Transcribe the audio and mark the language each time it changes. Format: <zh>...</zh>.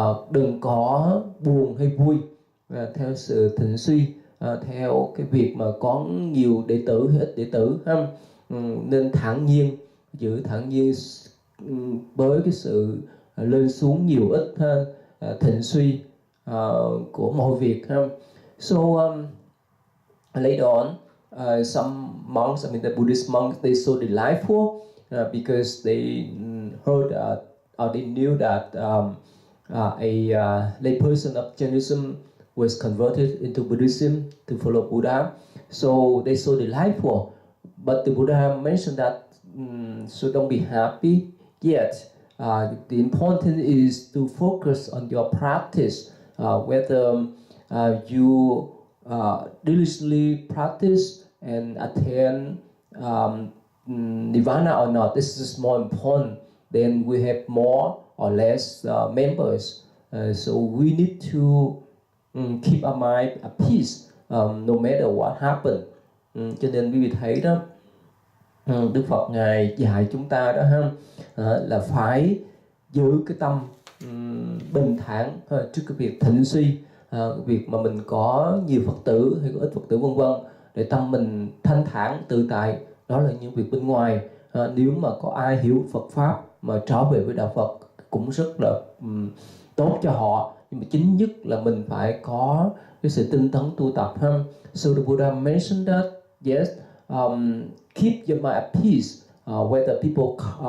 <vi>Đừng có buồn hay vui theo sự thịnh suy, theo cái việc mà có nhiều đệ tử hay ít đệ tử ha. Nên thản nhiên, giữ thản nhiên với cái sự lên xuống nhiều ít thịnh suy của mọi việc ha.</vi> <en>So later on, some monks, the Buddhist monks, they so delightful because they heard or they knew that a layperson of Jainism was converted into Buddhism to follow Buddha. So they so delightful. But the Buddha mentioned that, so don't be happy yet. The important is to focus on your practice, whether you diligently practice and attain nirvana or not. This is more important. Then we have more or less members. So we need to keep our mind at peace, no matter what happens.</en> <vi>Cho nên quý vị thấy đó, Đức Phật ngài dạy chúng ta đó ha, là phải giữ cái tâm bình thản trước cái việc thịnh suy, việc mà mình có nhiều Phật tử hay có ít Phật tử vân vân, để tâm mình thanh thản tự tại. Đó là những việc bên ngoài. Nếu mà có ai hiểu Phật pháp mà trở về với đạo Phật cũng rất là tốt cho họ, nhưng mà chính nhất là mình phải có cái sự tinh tấn tu tập ha.</vi> <en>So the Buddha mentioned that yes, keep your mind at peace, whether people</en>